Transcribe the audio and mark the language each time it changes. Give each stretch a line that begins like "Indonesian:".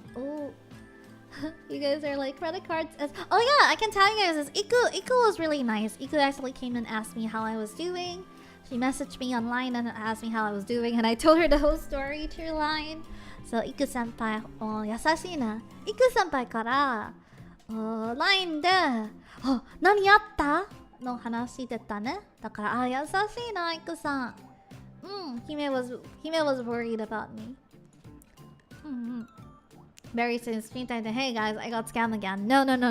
English: Oh, you guys are like credit cards. Oh yeah, I can tell you guys this. Iku was really nice. Iku actually came and asked me how I was doing. She messaged me online and asked me how I was doing, and I told her the whole story through line.
Japanese: So Iku senpai, 優しいな。 Iku senpai から、LINE で、何あったの話出たね。だから、優しいな、Iku さん。
English: Hime was worried about me. Very soon, screen time. Hey guys, I got scammed again. No.